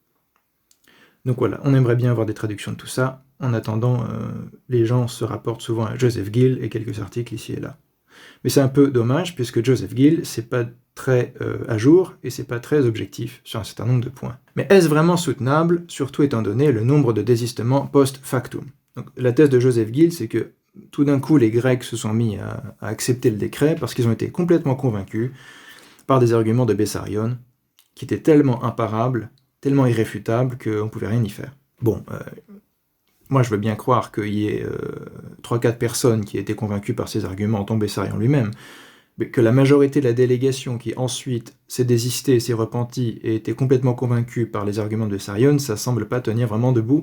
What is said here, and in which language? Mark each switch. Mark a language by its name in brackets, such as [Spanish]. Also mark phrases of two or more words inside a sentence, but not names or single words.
[French] Donc voilà, on aimerait bien avoir des traductions de tout ça. En attendant, les gens se rapportent souvent à Joseph Gill et quelques articles ici et là. Mais c'est un peu dommage, puisque Joseph Gill, c'est pas très à jour et c'est pas très objectif sur un certain nombre de points. Mais est-ce vraiment soutenable, surtout étant donné le nombre de désistements post-factum? Donc, la thèse de Joseph Gill, c'est que tout d'un coup, les Grecs se sont mis à accepter le décret parce qu'ils ont été complètement convaincus par des arguments de Bessarion qui étaient tellement imparables, tellement irréfutables qu'on ne pouvait rien y faire. Bon, moi je veux bien croire qu'il y ait 3-4 personnes qui étaient convaincues par ces arguments, dont Bessarion lui-même, mais que la majorité de la délégation qui ensuite s'est désistée, s'est repentie et était complètement convaincue par les arguments de Bessarion, ça semble pas tenir vraiment debout.